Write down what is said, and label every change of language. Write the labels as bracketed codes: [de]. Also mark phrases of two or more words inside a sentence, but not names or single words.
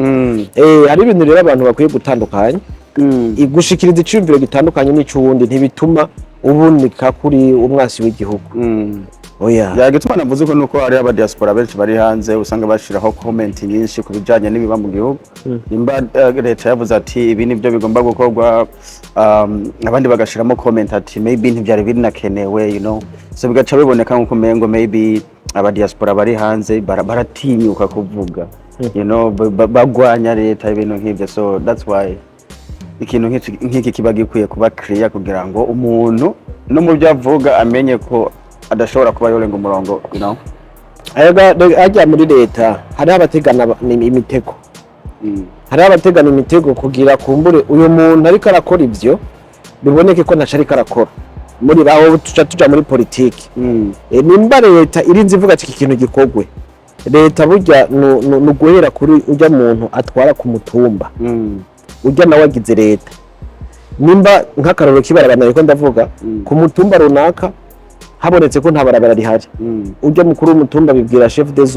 [rn] Hari ibintu rero abantu bakwiye gutandukanya. Gushikiriza iciyumviro gitandukanye n'ico wundi ntibituma ubunika kuri umwansi w'igihugu. oya yagituma navuze ko nuko hari aba diaspora benshi bari hanze usanga bashiraho comment nyinshi ku bijanye n'ibiba mu gihugu nimba leta yavuze ati ibi nibyo bigomba gukorwa abandi bagashiramo comment ati maybe ntibyari binakenewe [en] you know [rn] so bigaca biboneka nko mengo maybe aba diaspora bari hanze baratinyuka kuvuga you know bagwanya leta ibintu nk'ibyo [en] so that's why [rn] ikintu nk'iki kiba gikwiye kuba clear kugira ngo umuntu no mu byo avuga amenye ko adashobora kuba yorenga umurongo [en] you know [rn] ajya muri leta hari abategana imitego hari abategana imitego kugira kumbure uyu muntu ariko arakora ibyo biboneke ko ntacari karakora muri raho tuja muri politiki nimba leta irinze ivuga ati ikintu gikogwe leta burya no guhera kuri ujya muntu atwara ku mutumba ujya nawe agize leta nimba nk'akaroro kibarabana ariko ndavuga ku mutumba runaka habonetse ko nta barabara rihari ujya mukuru w'umutumba bibwira chef